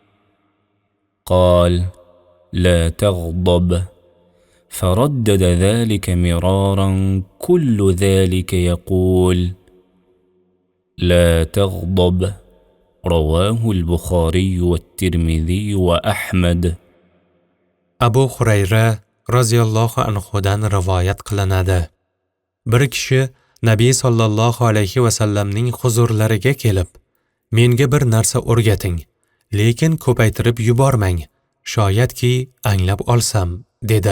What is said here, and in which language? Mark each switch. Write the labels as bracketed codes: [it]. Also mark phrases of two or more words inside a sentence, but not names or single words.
[ar] قال: لا تغضب. فردد ذلك مرارا، كل ذلك يقول: لا تغضب. رواه البخاري والترمذي وأحمد. [uz] Abu Hurayra [ar] رضي الله عنه [uz] rivoyat qilinadi. Bir kishi Nabiy [ar] صلى الله عليه وسلم [uz] huzurlariga kelib, menga bir narsa o'rgating, lekin ko'paytirib yubormang, shoyatki anglab olsam, dedi.